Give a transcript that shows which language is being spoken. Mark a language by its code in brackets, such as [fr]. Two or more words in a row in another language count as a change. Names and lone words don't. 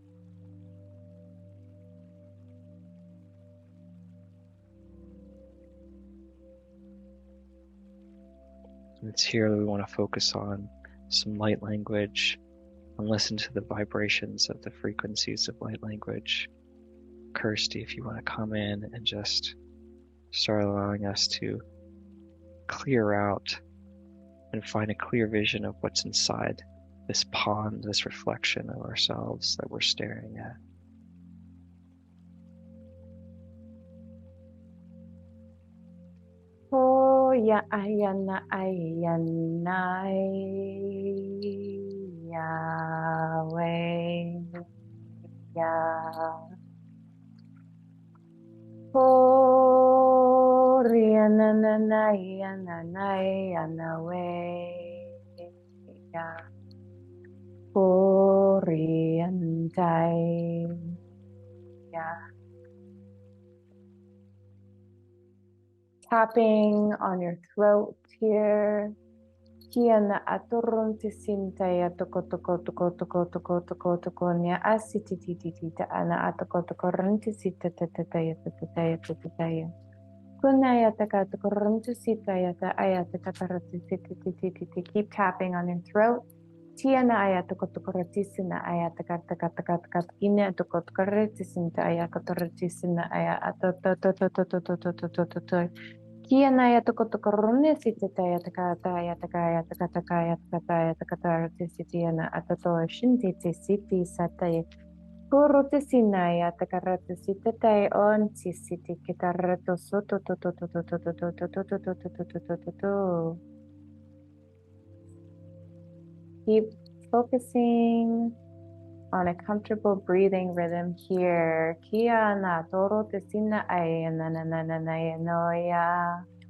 [en] And it's here that we want to focus on some light language and listen to the vibrations of the frequencies of light language. Kirstie, if you want to come in and just start allowing us to clear out and find a clear vision of what's inside this pond, this reflection of ourselves that we're staring at. Oh ya ayana ayana Yahweh ya. Oh riana na na yana na yana we ya. Oh riantai ya. Tapping on your throat here. Kiana aturun tisinta ya toko toko toko toko toko toko toko nya asitititita ana atoko toko rentisita tata ya tata ya tata ya. Kuna ya taka toko rentisita ya ta aya taka taratisititititi. Keep tapping on your throat. Tiana aya toko toko retisina aya taka taka taka taka ina toko toko retisinta aya toko retisina aya ato to to to to to to to to to to to. Kiana ya toko toko rune sita ya taka ya taka ya taka taka ya taka ya taka taka tisitiana atato shinti tisiti sata puro tisina ya taka rata sita on tisiti kita rato soto to to to to to to to to to to to to to to to to. Keep focusing on a comfortable breathing rhythm here. Kia na toro tisina ay na na na na na no ya.